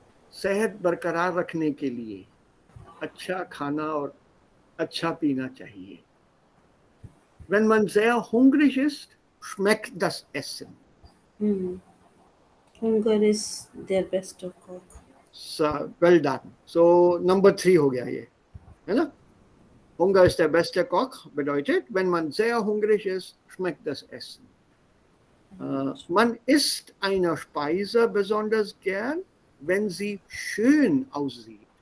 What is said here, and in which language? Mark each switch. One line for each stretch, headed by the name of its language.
Hindi: सेहत बरकरार रखने के लिए अच्छा खाना और अच्छा पीना चाहिए।
German: Wenn man sehr hungrig ist, schmeckt das Essen.
English: Hunger is their best cook. So, well done. So number 3
Hindi: हो गया ये, है ना?
German: Hunger ist der beste Koch bedeutet, wenn man sehr hungrig ist, schmeckt das Essen. Man isst eine Speise besonders gern, wenn sie schön aussieht.